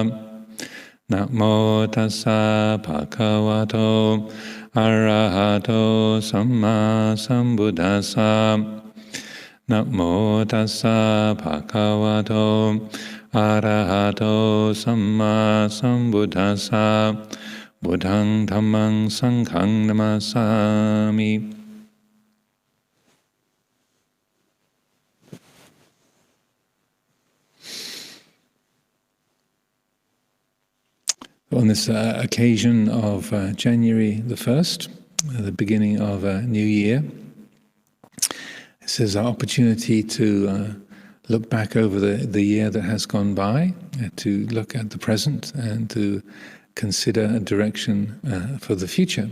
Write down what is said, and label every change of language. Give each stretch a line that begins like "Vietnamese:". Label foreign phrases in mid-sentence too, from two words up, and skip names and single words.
Pali: Namo tassa bhagavato arahato samma sambuddhassa. Namo tassa bhagavato arahato samma sambuddhassa. Buddhang dhammang sanghang namasami.
English: On this occasion of January the 1st, the beginning of a new year, this is our opportunity to look back over the year that has gone by, to look at the present and to consider a direction for the future.